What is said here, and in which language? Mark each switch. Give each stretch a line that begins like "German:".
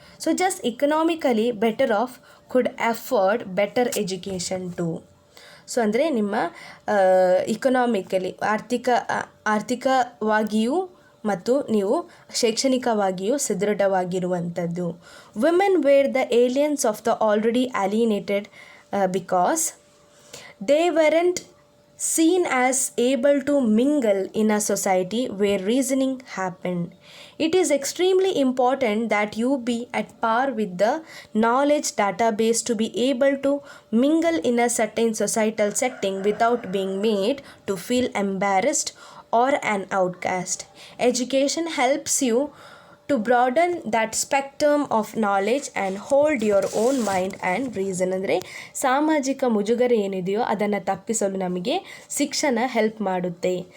English: So just economically better off could afford better education too.
Kannada: So ಅಂದರೆ ನಿಮ್ಮ economically ಆರ್ಥಿಕವಾಗಿಯೂ ಮತ್ತು ನೀವು ಶೈಕ್ಷಣಿಕವಾಗಿಯೂ ಸದೃಢವಾಗಿರುವಂಥದ್ದು.
English: Women were the aliens of the already alienated because they weren't seen as able to mingle in a society where reasoning happened. It is extremely important that you be at par with the knowledge database to be able to mingle in a certain societal setting without being made to feel embarrassed or an outcast. Education helps you to broaden that spectrum of knowledge and hold your own mind and reason.
Kannada: ಅಂದರೆ ಸಾಮಾಜಿಕ ಮುಜುಗರ ಏನಿದೆಯೋ ಅದನ್ನು ತಪ್ಪಿಸಲು ನಮಗೆ ಶಿಕ್ಷಣ help ಮಾಡುತ್ತೆ.